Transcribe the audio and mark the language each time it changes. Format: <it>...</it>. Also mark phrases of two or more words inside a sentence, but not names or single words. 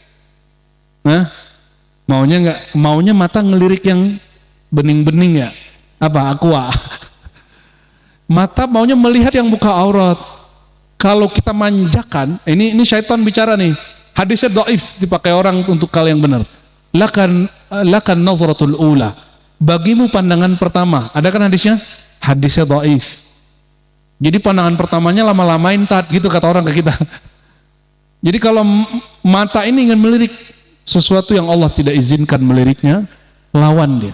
<id>Maunya nggak? Maunya mata ngelirik yang bening-bening ya? Aqua. Mata maunya melihat yang buka aurat. Kalau kita manjakan, ini syaitan bicara nih. Hadisnya dhaif, dipakai orang untuk hal yang benar.</id> <ar>لك النظرة الأولى,</ar> <id>bagimu pandangan pertama. Ada kan hadisnya? Hadisnya dhaif. Jadi pandangan pertamanya lama-lamain gitu kata orang ke kita. Jadi kalau mata ini ingin melirik sesuatu yang Allah tidak izinkan meliriknya, lawan dia.</id>